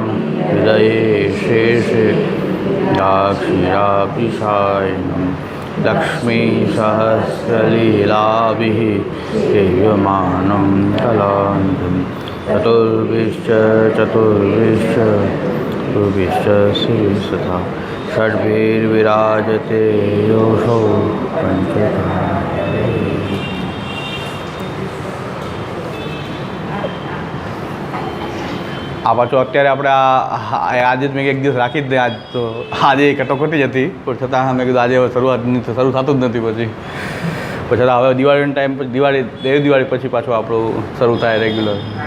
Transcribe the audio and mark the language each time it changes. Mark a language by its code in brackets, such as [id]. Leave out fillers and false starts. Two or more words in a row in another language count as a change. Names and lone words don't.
[sa] हृदये शेषे दाक्षिणापिशायनं लक्ष्मीसहस्रलीलाभिः सेव्यमानं कलान्धं चतुर्भिश्च श्रीसथा षड्भिर्विराजते योषो पञ्चधा। [gu] આ પાછું અત્યારે આપણે આજે જ મેં એક દિવસ રાખી જ દે આજ તો આજે કટોકટી જ હતી પણ છતાં મેં કીધું આજે હવે શરૂ થતું જ નથી પછી હવે દિવાળીનો ટાઈમ પછી દિવાળી પછી પાછું આપણું શરૂ થાય રેગ્યુલર.